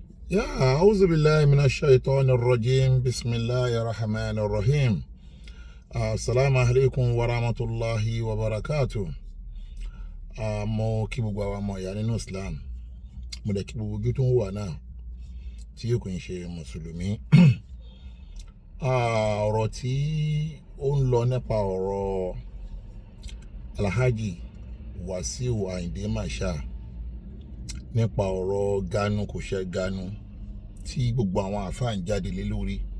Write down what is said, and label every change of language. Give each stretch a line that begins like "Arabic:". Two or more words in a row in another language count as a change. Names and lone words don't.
Arabic: أعوذ بالله من الشيطان الرجيم بسم الله الرحمن الرحيم السلام عليكم ورحمة الله وبركاته.
Yoruba: mo kí gbogbo àwọn ọmọ ìyá nínú Islam, mo dẹ̀ kí gbogbo ojú tó ń wà náà tí kò ń ṣe mùsùlùmí. Ọ̀rọ̀ tí ó ń lọ nípa ọ̀rọ̀ Alhaji Wasiu Ayinde Marshal nípa ọ̀rọ̀ Ganu kò ṣe Ganu tí gbogbo àwọn àfáà ń jáde lé lórí.